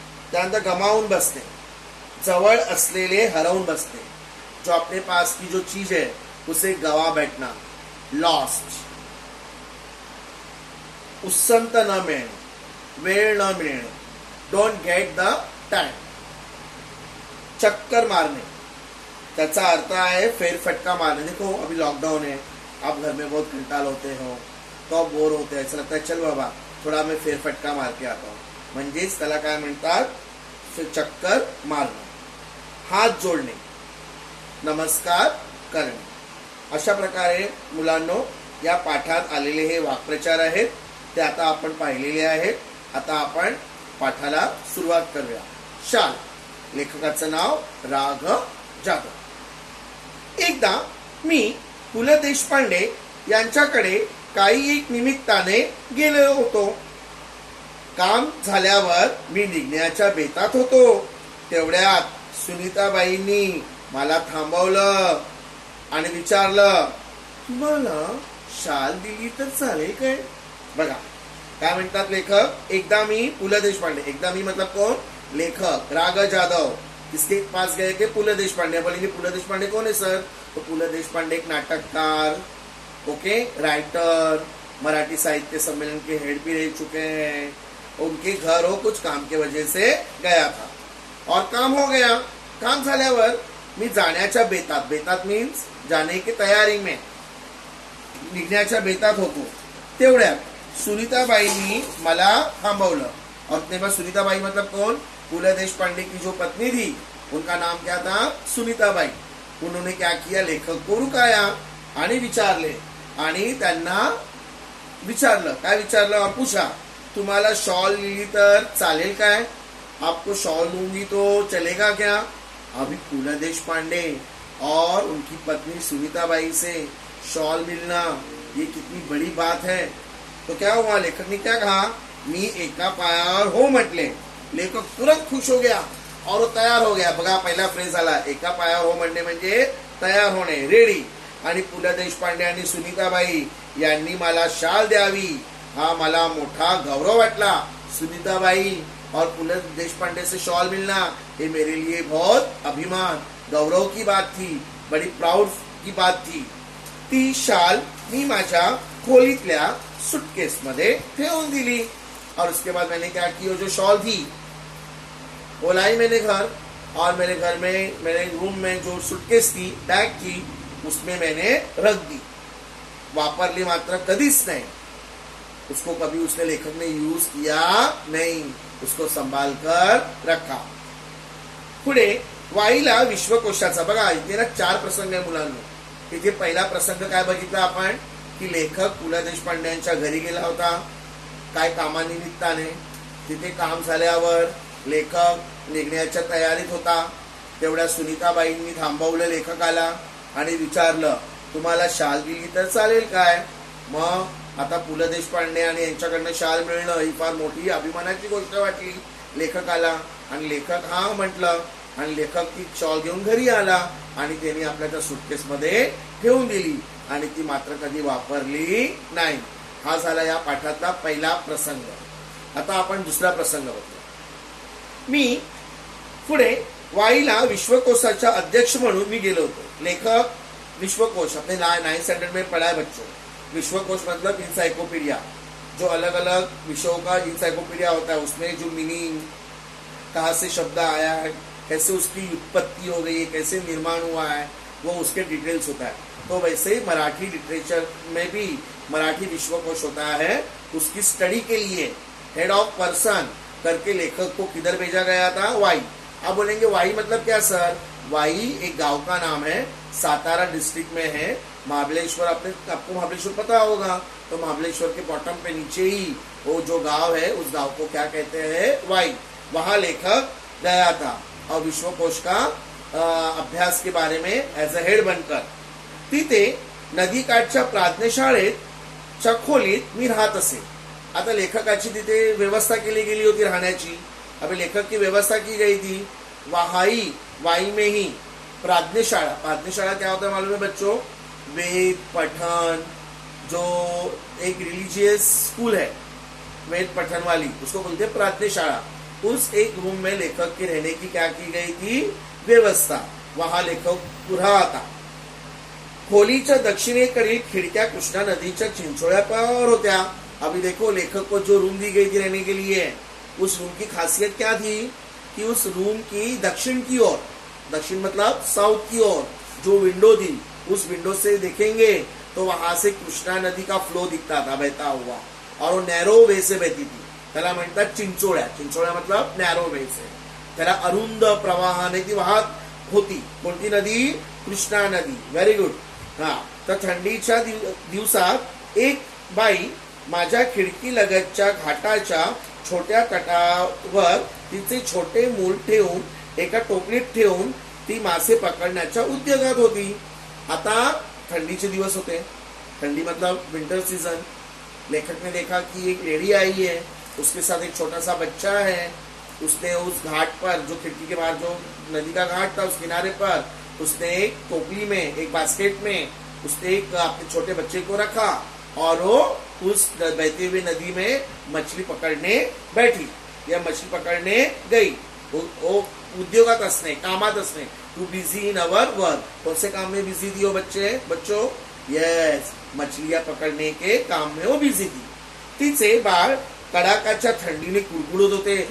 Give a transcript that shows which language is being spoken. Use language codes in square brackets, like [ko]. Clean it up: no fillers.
[mr] त्यानंतर गमावून बसणे, जवळ असलेले हरवून बसणे। [hi] जो अपने पास की जो चीज है उसे गवा बैठना, लॉस्ट। [mr] उसंत न मिळणे, वेळ न मिळणे, [en] Don't get the time. [hi] चक्कर मारने, [mr] त्याचा अर्थ [hi] है फेरफटका मारने। देखो अभी लॉकडाउन है, आप घर में बहुत कंटाल होते हो, तो बोर होते हैं, ऐसा लगता है चल बाबा थोड़ा मैं फेरफटका मार के आता हूँ, [mr] म्हणजेच त्याला काय म्हणतात, चक्कर मारणं। हात जोडणे, नमस्कार करणे। अशा प्रकारे मुलांनो या पाठात आलेले हे वाक्प्रचार आहेत, ते आता आपण पाहिलेले आहेत। आता आपण पाठाला सुरुवात करूया। शाल, लेखकाचं नाव राग जाधव। एकदा मी पु ल देशपांडे यांच्याकडे काही एक निमित्ताने गेलो होतो। काम झाल्यावर मी निघण्याच्या बेतात होतो, तेवढ्यात सुनीताबाईंनी मला थांबवलं आणि विचारलं, तुम्हाला शाल दिली तर चालेल काय? बघा काय म्हणतात लेखक, एकदा मी पु ल देशपांडे, एकदा मी [hi] मतलब कौन, [mr] लेखक राग जाधव, [hi] किसके पास गए थे, [mr] पु ल देशपांडे। [hi] बोलेंगे पु ल देशपांडे कौन है सर? तो पु ल देशपांडे एक नाटककार, ओके, राइटर, मराठी साहित्य सम्मेलन के हेड भी रह चुके हैं। उनके घर हो कुछ काम के वजह से गया था और काम हो गया। [mr] काम झाल्यावर मी जाण्याच्या बेतात, बेतात [hi] मीन्स जाने की तयारी में, [mr] निघण्याच्या बेतात होतो, तेवढ्यात सुनीताबाईंनी मला थांबवलं। [hi] और अपने पास सुनीताबाई मतलब कौन? पु ल देशपांडे की जो पत्नी थी उनका नाम क्या था? सुनीताबाई। उन्होंने क्या किया, लेखक को रुकाया [mr] आणि विचारले, आणि त्यांना विचारलं, काय विचारलं? [hi] और पूछा, [mr] तुम्हाला शॉल लिहिली तर चालेल काय? [hi] आपको शॉल दूंगी तो चलेगा क्या? अभी पू.ल. देशपांडे और उनकी पत्नी सुनीताबाई से शॉल मिलना ये कितनी बड़ी बात है। तो क्या हुआ, लेखक ने क्या कहा, [mr] मी एका पायावर हो म्हटले। [hi] लेखक तुरंत खुश हो गया और वो तयार हो गया। [mr] बघा, पहिला फ्रेज आला, एका पायावर हो म्हणणे म्हणजे तयार होणे, रेडी। आणि पु.ल. देशपांडे आणि सुनीताबाई यांनी मला शाल द्यावी हा मला मोठा गौरव वाटला। [hi] सुनीताबाई और पु.ल. देशपांडे से शॉल मिलना ये मेरे लिए बहुत अभिमान गौरव की बात थी, बड़ी प्राउड की बात थी। [mr] ती शाल मी माझ्या खोलीतल्या सुटकेस मध्ये ठेवून दिली। [hi] और उसके बाद मैंने क्या की, वो जो शॉल थी वो लाई मैंने घर, और मेरे घर में मेरे रूम में जो सुटकेस थी, बैग थी, उसमें मैंने रख दी। [mr] वापरली मात्र कधीच नाही, [hi] उसको कभी उसने लेखक ने यूज किया नहीं, उसको संभाल कर रखा। [mr] पुढे वाईला विश्वकोशाचा, बघा इथे ना 4 प्रसंग आहे मुलांनो। इथे पहिला प्रसंग काय बघितला आपण, की लेखक पु.ल. देशपांडे यांच्या घरी गेला होता काय कामानिमित्ताने। तिथे काम झाल्यावर लेखक निघण्याच्या तयारीत होता, तेवढ्या सुनीताबाईंनी थांबवलं लेखकाला आणि विचारलं, तुम्हाला शाल दिली तर चालेल काय? मग आता पु.ल. देशपांडे आणि यांच्याकडनं शाल मिळणं ही फार मोठी अभिमानाची गोष्ट वाटली लेखकाला, आणि लेखक हा म्हटलं, आणि लेखक ती शॉल घेऊन घरी आला आणि त्यांनी आपल्या त्या सुटकेस मध्ये ठेवून दिली आणि ती मात्र कधी वापरली नाही। हा झाला या पाठातला पहिला प्रसंग। आता आपण दुसरा प्रसंग बघू। मी पुढे वाईला विश्वकोशाच्या अध्यक्ष म्हणून मी गेलो होतो। [hi] लेखक विश्वकोश अपने 9th स्टैंडर्ड में पढ़ा है बच्चों। विश्वकोश मतलब इंसाइक्लोपीडिया, जो अलग अलग विषयों का इंसाइक्लोपीडिया होता है, उसमें जो मीनिंग, कहाँ से शब्द आया है, कैसे उसकी उत्पत्ति हो गई है, कैसे निर्माण हुआ है, वो उसके डिटेल्स होता है। तो वैसे ही मराठी लिटरेचर में भी मराठी विश्वकोश होता है, उसकी स्टडी के लिए हेड ऑफ पर्सन करके लेखक को किधर भेजा गया था, वाई। आप बोलेंगे वाई मतलब क्या सर? वाई एक गांव का नाम है, सातारा डिस्ट्रिक्ट में है। महाबलेश्वर, आपको महाबलेश्वर पता होगा, तो महाबलेश्वर के बॉटम पे नीचे ही वो जो गांव है, उस गांव को क्या कहते हैं, वाई। वहां लेखक गया था और विश्वकोश का अभ्यास के बारे में एज अ हेड बनकर। [mr] तिथे नदीकाठच्या प्राज्ञशाळेच्या खोलीत मी राहत असे। आता लेखकाची तिथे व्यवस्था केली गेली होती राहण्याची। [hi] अभी लेखक की व्यवस्था की गई थी वाई में ही प्राज्ञशाला। प्राज्ञशाला क्या होता है मालूम है बच्चों? वेद पठन, जो एक रिलीजियस स्कूल है वेद पठन वाली, उसको बोलते हैं प्राज्ञशाला। उस एक रूम में लेखक के रहने की क्या की गई थी, व्यवस्था। वहां लेखक रहा था। [mr] खोलीच्या दक्षिणेकडील खिडक्या कृष्णा नदीच्या चिंचोळ्या पार होत्या। [hi] अभी देखो, लेखक को जो रूम दी गई थी रहने के लिए, उस रूम की खासियत क्या थी कि उस रूम की दक्षिण की ओर, दक्षिण मतलब साउथ की ओर जो विंडो थी, उस विंडो से देखेंगे तो वहां से कृष्णा नदी का फ्लो दिखता था बहता हुआ, और वो नैरो वे से बहती थी। [mr] त्याला म्हणतात चिंचोळ्या। चिंचोळ्या [hi] मतलब नैरो वे से, [mr] त्याला अरुंद प्रवाहाने ती वाहत होती। कोणती नदी? कृष्णा नदी। Very good. हा, तर थंडीच्या दिवसात एक बाई माझ्या खिडकी लगतच्या घाटाच्या छोट्या तटावर तिचे छोटे मूल ठेवून, एका टोपलीत ठेवून ती मासे पकडण्याच्या उद्योगात होती। [hi] आता ठंडी के दिवस होते, ठंडी मतलब विंटर सीजन। लेखक ने देखा कि एक लेडी आई है, उसके साथ एक छोटा सा बच्चा है। उसने उस घाट पर, जो खिड़की के बाहर जो नदी का घाट था, उस किनारे पर उसने एक टोकरी में, एक बास्केट में उसने एक अपने छोटे बच्चे को रखा और वो उस बहती हुई नदी में मछली पकड़ने बैठी या मछली पकड़ने गई। [mr] वो उद्योगात असणे, कामात असणे। [en] Too busy in our work. [hi] कौन से काम में बिजी थी वो बच्चों? यस, मछलियां पकड़ने के काम में वो बिजी थी। [mr] तिचे बाळ कडाकाच्या थंडीने कुड़कुड़त होते।